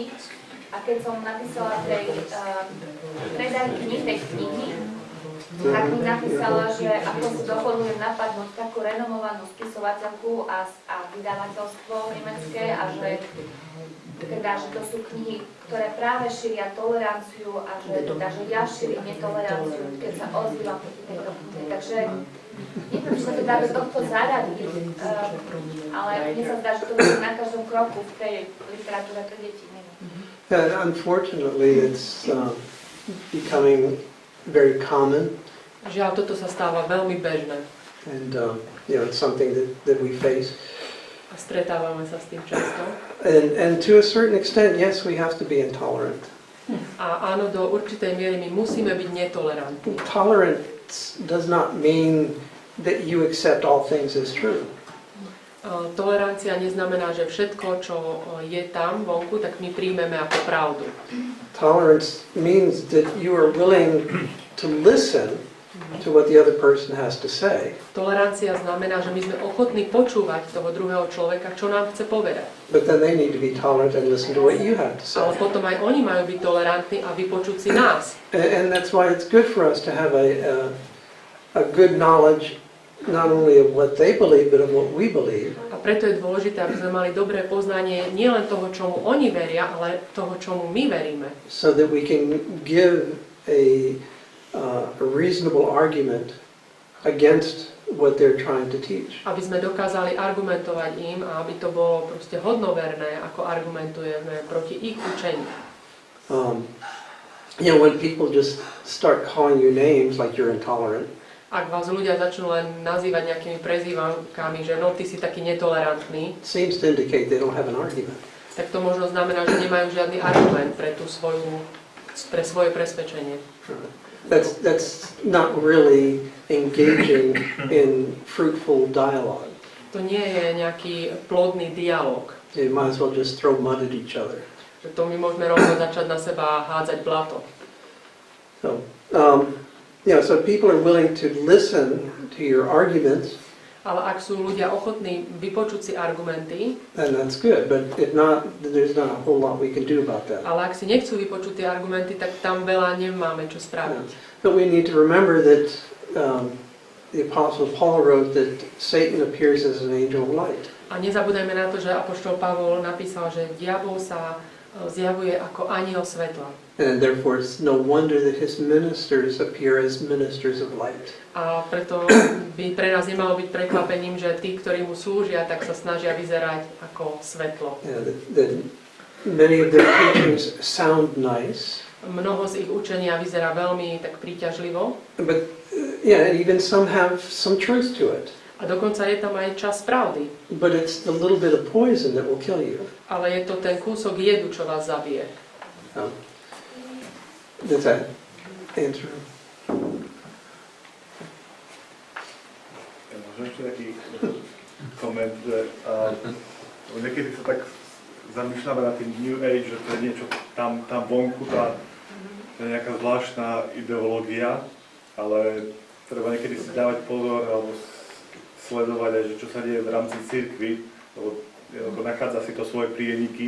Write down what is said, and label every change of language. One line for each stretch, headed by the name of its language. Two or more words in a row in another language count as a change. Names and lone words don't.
Slovak: A keď som napísala tej predajkyni tej knihy, tak mi napísala, že ako si dovolujem napadnúť takú renomovanú spisovateľku a vydavateľstvo nemecké a že to sú knihy, ktoré práve šíria toleranciu a že ja šírim netoleranciu, keď sa ozývam proti tejto knihe. Takže neviem, či sa to dá do tohto zaradiť, ale mne sa zdá, že to je na každom kroku v tej literatúre pre deti.
English: Unfortunately, it's becoming very common.
Slovak: Žiaľ, toto sa stáva veľmi bežné.
English: And it's something that we face.
Slovak: A stretávame sa s tým často.
English: And to a certain extent, yes, we have to be intolerant.
Slovak: A áno, do určitej miery my musíme byť netolerantní.
English: Tolerance does not mean that you accept all things as true.
Slovak: Tolerancia neznamená, že všetko, čo je tam vonku, tak my príjmeme ako pravdu.
English: Tolerance means that you are willing to listen to what the other person has to say.
Slovak: Tolerancia znamená, že my sme ochotní počúvať toho druhého človeka, čo nám chce povedať.
English: But then they need to be tolerant and listen to what you have to say.
Slovak: Ale potom aj oni majú byť tolerantní a vypočuť si nás.
English: And that's why it's good for us to have a good knowledge not only of what they believe, but of what we believe.
Slovak: A preto je dôležité, aby sme mali dobré poznanie nielen toho, čomu oni veria, ale toho, čomu my veríme.
English: So that we can give a reasonable argument against what they're trying to teach.
Slovak: Aby sme dokázali argumentovať im a aby to bolo proste hodnoverné, ako argumentujeme proti ich učeniu.
English: When people just start calling you names like you're intolerant,
Slovak: Ak vás ľudia začnú len nazývať nejakými prezývankami, že no, ty si taký netolerantný,
English: seems to indicate they don't have an argument.
Slovak: tak to možno znamená, že nemajú žiadny argument pre svoje presvedčenie.
English: That's not really engaging in fruitful dialogue.
Slovak: To nie je nejaký plodný dialog.
English: You might as well just throw mud at each other.
Slovak: Že to my môžeme rovno začať na seba hádzať blato.
English: So, so people are willing to listen to your arguments.
Slovak: Ale ak sú ľudia ochotní vypočuť si argumenty,
English: and that's good, but if not, there's not a whole lot we can do about that.
Slovak: ale ak si nechcú vypočuť tie argumenty, tak tam veľa nemáme čo spraviť.
English: But we need to remember that the Apostle Paul wrote that Satan appears as an angel of light.
Slovak: A nezabúdajme na to, že apoštol Pavol napísal, že diabol sa zjavuje ako anjel svetla.
English: And therefore it's no wonder that his ministers appear as ministers of light.
Slovak: A preto by pre nás nemalo byť prekvapením, že tí, ktorí mu slúžia, tak sa snažia vyzerať ako svetlo.
English: That many of their teachings sound nice.
Slovak: Mnoho z ich učenia vyzerá veľmi tak príťažlivo.
English: But even some have some truth to it.
Slovak: A dokonca je tam aj čas pravdy.
English: But it's the little bit of poison that will kill you.
Slovak: Ale je to ten kúsok jedu, čo vás zabije.
English: Does that answer?
Slovak: Ja možno ešte taký koment, že niekedy sa tak zamýšľame na tým New Age, že to je niečo tam vonku, to je nejaká zvláštna ideológia, ale treba niekedy si dávať pozor alebo sledovať aj, že čo sa deje v rámci cirkvi, lebo nachádza si to svoje prieniky.